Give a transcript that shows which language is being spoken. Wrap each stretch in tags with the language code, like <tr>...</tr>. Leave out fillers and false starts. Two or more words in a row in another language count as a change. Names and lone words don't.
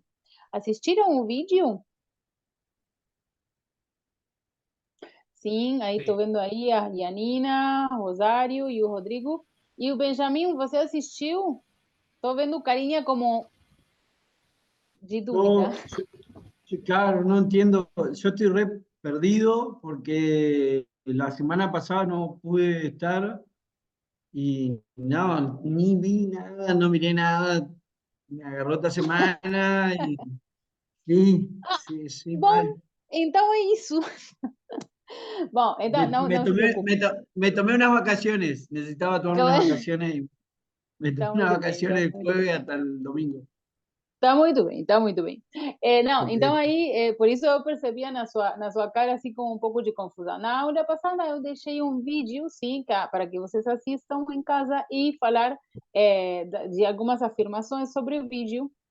<pt>Assistiram o vídeo? Sim, aí estou</pt> <es>Sí.</es> <pt>vendo aí a Janina, Rosário e o Rodrigo. E o Benjamin, você assistiu? Estou vendo carinha como de dúvida.</pt> <es>No, claro, no entiendo. Yo estoy re perdido porque la semana pasada no pude estar y no, ni vi nada, no miré nada. Me agarró esta semana y sí, sí, sí,</es> <pt>Bom,</pt> <es>mal.</es> <pt>então é isso. Bom,</pt> <es>Me,</es> <pt>então não,</pt> <es>me</es> <pt>não se</pt> <es>tomé,</es> <pt>preocupe.</pt> <es>me, to- me tomé unas vacaciones, necesitaba tomarme unas vacaciones y me tomé</es> <pt>Está</pt> <es>unas</es> <pt>muito bem, está</pt> <es>vacaciones el</es> <pt>muito bem.</pt> <es>jueves hasta el domingo.</es> <pt>Tá muito bem, tá muito bem. Não, Ok. então aí, por isso eu percebia na sua cara assim com um pouco de confusão. Na aula passada eu deixei um vídeo, sim, para que vocês assistam em casa e falar de algumas afirmações sobre o vídeo.</pt>